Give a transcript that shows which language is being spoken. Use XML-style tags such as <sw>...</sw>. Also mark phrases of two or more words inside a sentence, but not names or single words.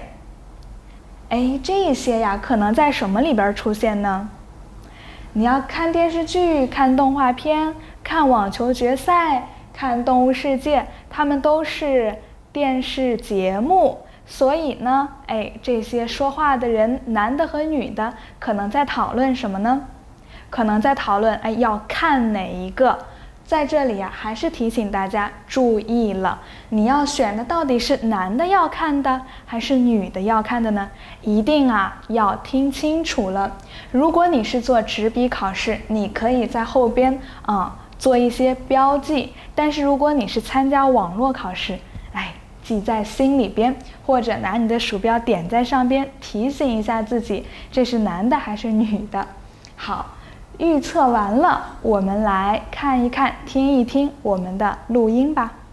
<zh>這些可能在什麼裡邊出現呢？你要看電視劇、看動畫片、看網球決賽、看動物世界，它們都是電視節目，所以呢，這些說話的人，男的和女的，可能在討論什麼呢？可能在討論，要看哪一個？在這裡還是提醒大家注意了，你要選的到底是男的要看的，還是女的要看的呢？一定要聽清楚了。如果你是做紙筆考試，你可以在後邊做一些標記，但是如果你是參加網絡考試，記在心裡邊，或者拿你的鼠標點在上邊，提醒一下自己，這是男的還是女的。好，預測完了，我們來看一看，聽一聽我們的錄音吧。</zh>